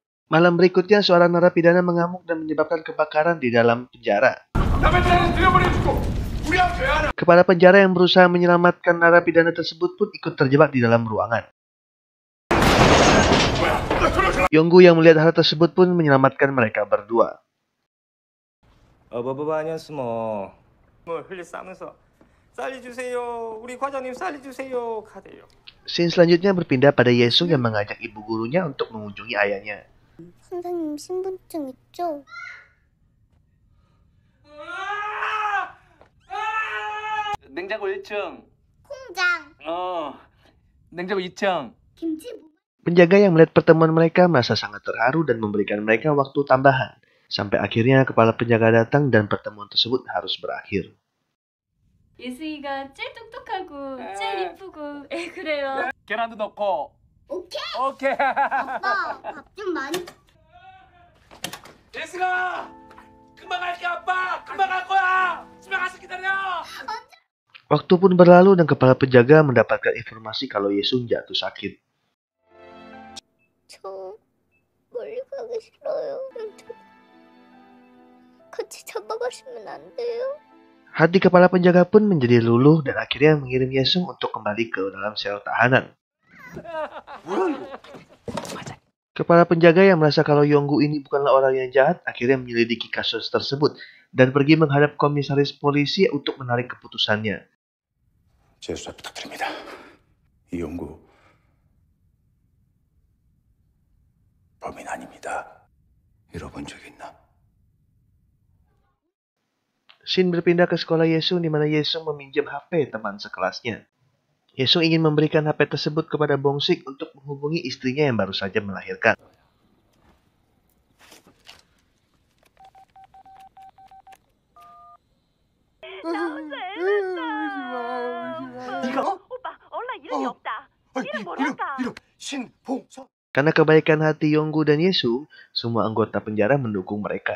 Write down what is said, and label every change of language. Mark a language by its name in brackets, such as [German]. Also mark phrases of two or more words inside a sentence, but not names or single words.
[Indonesian] Malam berikutnya, seorang narapidana mengamuk dan menyebabkan kebakaran di dalam penjara. Kepala penjara yang berusaha menyelamatkan narapidana tersebut pun ikut terjebak di dalam ruangan. Yonggu yang melihat hal tersebut pun menyelamatkan mereka berdua. [Korean] 어버버바냐스 뭐 흘리 싸면서 살려주세요 우리 과장님 살려주세요 카대요. [Indonesian] Scene selanjutnya berpindah pada Yesung yang mengajak ibu gurunya untuk mengunjungi ayahnya. [Korean] 선생님 신분증 있죠? 냉장고 1층. 공장 냉장고 2층. 김치 [Indonesian] Penjaga yang melihat pertemuan mereka merasa sangat terharu dan memberikan mereka waktu tambahan. Sampai akhirnya kepala penjaga datang dan pertemuan tersebut harus berakhir. [Korean] 예승이가 제일 똑똑하고 제일 이쁘고 그래요. 계란도 넣고. 오케이? 오케이. 아빠 밥 좀 많이 예승아! 금방 갈게 아빠! 금방 갈 거야! 집에 가서 기다려! [Indonesian] Waktu pun berlalu dan kepala penjaga mendapatkan informasi kalau Yesung jatuh sakit. [Korean] 저 멀리 가기 싫어요. 같이 잡아가시면 안 돼요? [Indonesian] Hati kepala penjaga pun menjadi luluh dan akhirnya mengirim Yesung untuk kembali ke dalam sel tahanan. Kepala penjaga yang merasa kalau Yonggu ini bukanlah orang yang jahat akhirnya menyelidiki kasus tersebut dan pergi menghadap komisaris polisi untuk menarik keputusannya. [Korean] 재수사 부탁드립니다. 이용구 범인 아닙니다. 잃어본 적 있나? [Indonesian] Shin berpindah ke sekolah Yesung di mana Yesung meminjam HP teman sekelasnya. Yesung ingin memberikan HP tersebut kepada Bongsik untuk menghubungi istrinya yang baru saja melahirkan. Karena kebaikan hati Yonggu dan Yesung, semua anggota penjara mendukung mereka.